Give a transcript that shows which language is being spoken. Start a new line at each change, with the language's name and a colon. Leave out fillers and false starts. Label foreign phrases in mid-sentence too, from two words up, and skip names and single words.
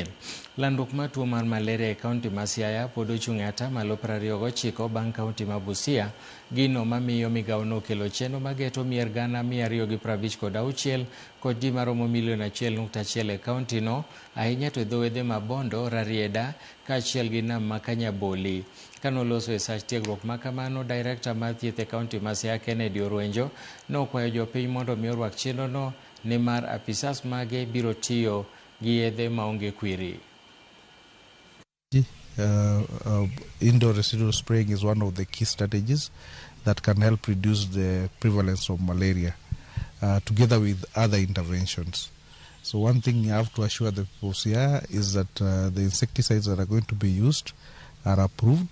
Luo (Kenya and Tanzania): Landruok mar tuo mar malaria e kaunti ma Siaya pod ochung' e 29% bang' kaunti ma Busia, gino mamiyo migawo no kelo chenro mageto mier gana 256 kod ji maromo 1.1 e kaunti no, ahinya to dho wedhe ma Bondo, Rarieda kaachiel gi nam ma Kanyaboli. Kanoloso e sach tiegruok makamano, Director mar thieth e kaunti ma Siaya Kennedy Orwenjo nokwayo jopiny mondo mi orwak chenro no nimar apisas mage biro tiyo gi yedhe maonge kwiri.
English: Indoor residual spraying is one of the key strategies that can help reduce the prevalence of malaria, together with other interventions. So one thing you have to assure the people here is that the insecticides that are going to be used are approved.